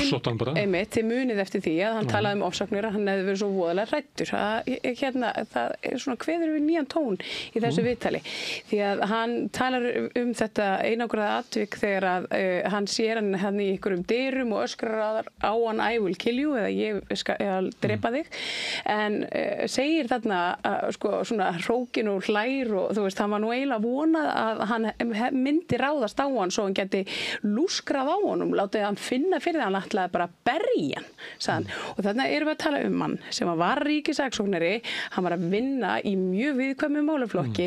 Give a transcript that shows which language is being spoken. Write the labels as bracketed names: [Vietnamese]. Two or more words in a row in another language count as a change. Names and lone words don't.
[Icelandic] þið munið eftir því að hann talaði um ofsóknir að hann hefði verið svo voðalega hræddur það svona kveður við nýjan tón í þessu viðtali því að hann talar þetta einangraða atvik þegar að hann sér hann í einhverjum dyrum og öskrar á hann [English] I will kill you [Icelandic] eða ég skal drepa þig en segir þarna sko svona hrókin og hlær og þú veist hann var nú eiginlega vonað að hann myndi ráðast á hann svo hann geti lúskrað á honum látið hann finna fyrir það hann ætlaði bara að berja hann sagðan og þarna erum við að tala hann sem var ríkissaksóknari hann var að vinna í mjög viðkvæmum málaflokki.